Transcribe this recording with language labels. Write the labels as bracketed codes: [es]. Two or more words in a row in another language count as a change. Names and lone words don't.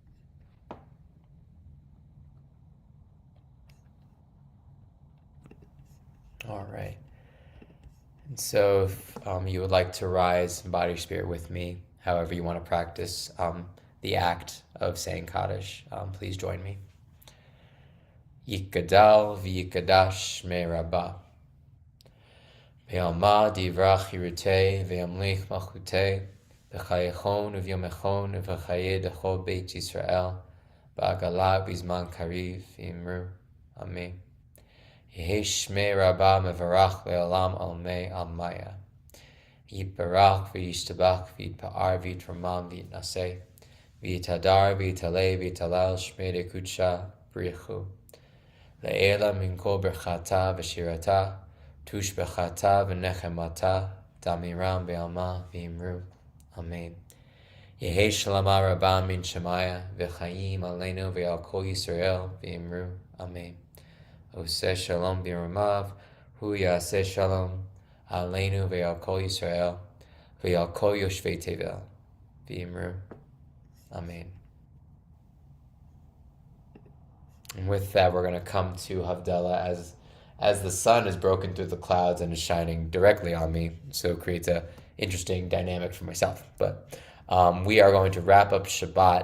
[en] All right. And so if you would like to rise in body spirit with me, however you want to practice the act of saying Kaddish, please join me. [arc] יתגדל ויתקדש שמה רבא. בעלמא די ברא כרעותה וימליך מלכותה בחייכון וביומיכון ובחיי דכל בית ישראל בעגלא ובזמן קריב ואמרו אמן. יהא שמה רבא מברך לעלם עלמי עלמיא. יתברך וישתבח ויתפאר ויתרומם ויתנשא ויתהדר ויתעלה ויתהלל שמה דקודשא בריך הוא. לעלא מן כל ברכתא ושירתא תשבחתא ונחמתא דאמירן בעלמא ואמרו. אמן יהא שלמא רבא מן שמיא וחיים עלינו ועל כל ישראל ואמרו אמן. [he] עושה שלום במרומיו הוא יעשה שלום עלינו ועל כל ישראל ועל כל יושבי תבל ואמרו. Amen. [en] And with that, we're going to come to Havdalah as the sun is broken through the clouds and is shining directly on me. So it creates a interesting dynamic for myself. But we are going to wrap up Shabbat.